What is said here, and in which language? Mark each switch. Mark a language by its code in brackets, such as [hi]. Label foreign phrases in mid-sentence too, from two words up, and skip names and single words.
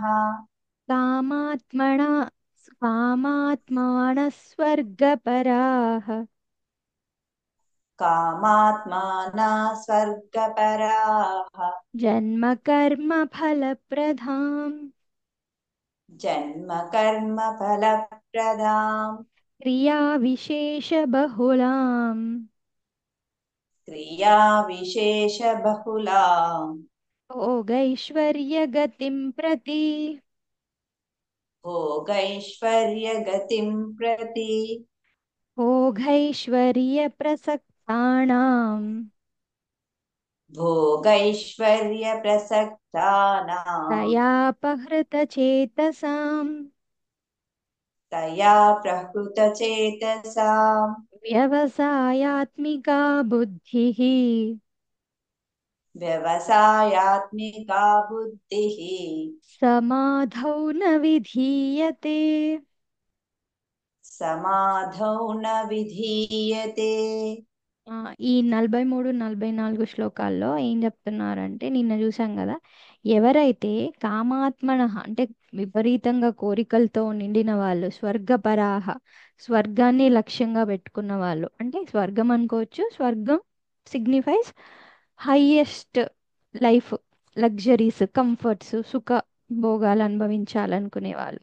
[sa] కామాత్మనా కామాత్మానస్వర్గపరాః कामात्माना स्वर्गपराः జన్మ కర్మ ఫలప్రదాం जन्म कर्म फलप्रदाम् క్రియా విశేష బహుళాం क्रियाविशेषबहुलाम् భోగైశ్వర్యగతిం ప్రతి भोगैश्वर्यगतिं प्रति భోగైశ్వర్యప్రసక్తానాం भोगैश्वर्यप्रसक्तानाम् తయాపహృతచేతసాం तया प्रहृतचेतसाम् వ్యవసాయాత్మికా బుద్ధిః व्यवसायात्मिका बुद्धिः సమాధౌ న విధీయతే. समाधौ न विधीयते [te] ఆ, ఈ 43 44 శ్లోకాల్లో ఏం చెప్తున్నారంటే, నిన్న చూసాం కదా, ఎవరైతే కామాత్మన అంటే విపరీతంగా కోరికలతో నిండిన వాళ్ళు, స్వర్గపరాహ స్వర్గాన్ని లక్ష్యంగా పెట్టుకున్న వాళ్ళు, అంటే స్వర్గం అనుకోవచ్చు, స్వర్గం [en] signifies highest life, luxuries, comforts, [te] సుఖ భోగాలు అనుభవించాలనుకునే వాళ్ళు.